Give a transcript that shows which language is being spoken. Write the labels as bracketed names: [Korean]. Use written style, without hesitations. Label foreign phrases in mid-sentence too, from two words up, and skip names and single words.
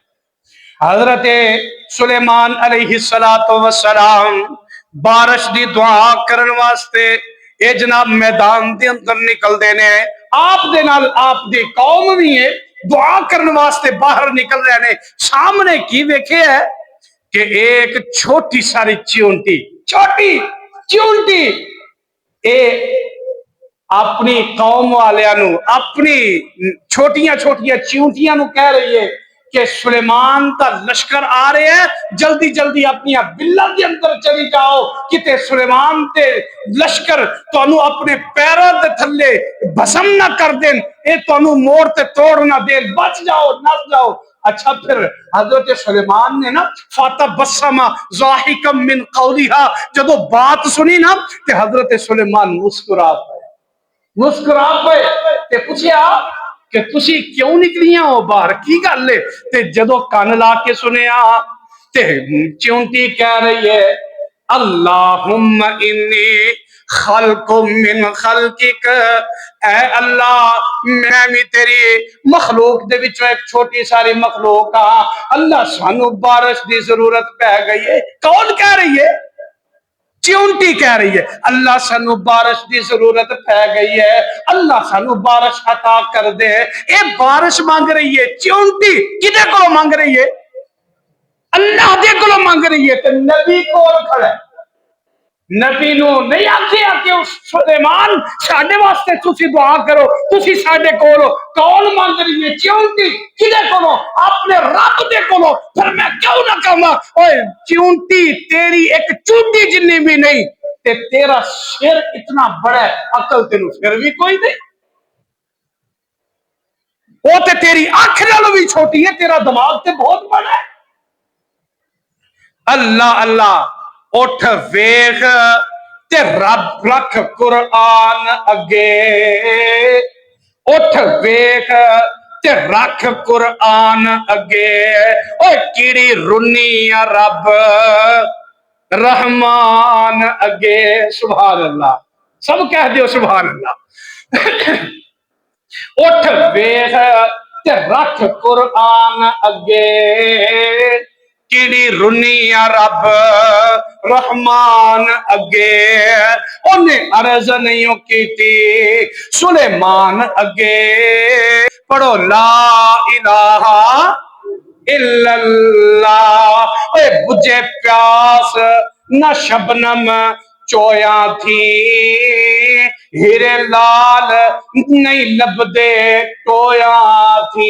[Punjabi] حضرت سلیمان علیہ السلام بارش دی دعا کرن واسطے اے جناب میدان دے اندر نکل دینے، آپ دے نال آپ دی قوم بھی ہے دعا کرن واسطے باہر نکل رہے نے۔ سامنے کی ویکھے ہے کہ ایک چھوٹی ساری چیونٹی، چھوٹی چیونٹی اے اپنی قوم والیاں نو، اپنی چھوٹیاں چھوٹیاں چیونٹیاں نو کہہ رہی ہے کہ [Urdu] سلیمان کا لشکر آ رہے ہیں، جلدی جلدی اپنی بلا کے اندر چلی جاؤ، [Punjabi] کتے سلیمان تے لشکر تانوں اپنے پیروں دے تھلے بسم نہ کر دیں، اے تانوں موڑ تے توڑ نہ دیں، بچ جاؤ نس جاؤ۔ اچھا پھر حضرت سلیمان نے نا [Arabic] فَتَبَسَّمَ ضَاحِكًا مِّن قَوْلِهَا، [Punjabi] جدو بات سنی نا کہ حضرت سلیمان مسکرا پئے تے پوچھیا کہ تسی کیوں نکلیاں ہو باہر، کی گل ہے؟ تے جدو کان لا کے سنیا تے چونٹی کہہ رہی ہے [Arabic] اللہم انی خلق من خلقک، [Punjabi] اے اللہ میں بھی تیری مخلوق دے وچوں ایک چھوٹی ساری مخلوق ہاں، اللہ سانو بارش دی ضرورت پہ گئی ہے۔ کون کہہ رہی ہے؟ چونٹی کہہ رہی ہے اللہ سانو بارش دی ضرورت پہ گئی ہے، اللہ سانو بارش عطا کر دے۔ اے بارش مانگ رہی ہے، چونٹی کدے کو مانگ رہی ہے؟ اللہ دے کو مانگ رہی ہے۔ تے نبی کول کھڑا ہے، نبی نو نہیں آکھیا کہ اس سلیمان ساڈے واسطے تسی دعا کرو، تسی ساڈے کول ہو۔ کون مانگ رہی ہے؟ چونٹی کدے کولو؟ اپنے رب دے کولو۔ پھر میں کیوں نہ کہاں اوے چونٹی تیری ایک چونٹی جنی بھی نہیں، تے تیرا سر اتنا بڑا ہے، عقل تینوں پھر بھی کوئی نہیں، وہ تے تیری آنکھ نال بھی چھوٹی ہے، تیرا دماغ تے بہت بڑا ہے۔ اللہ اللہ اٹھ ویخ تے رب رکھ قرآن اگے، اٹھ ویخ تے رکھ قرآن اگے، اوہ کیڑی رنی رب رحمان اگے۔ [Arabic] سبحان اللہ، [Punjabi] سب کہہ دیو [Arabic] سبحان اللہ۔ [Punjabi] اٹھ ویخ تے رکھ قرآن اگے، کیڑی رنی رب رحمان اگے، انہیں عرض نہیں کیتی سلیمان اگے، پڑھو [Arabic] لا الہ الا اللہ۔ [Punjabi] اے بجھے پیاس نہ شبنم چویاں تھی، ہیرے لال نہیں لبدے ٹویاں تھی۔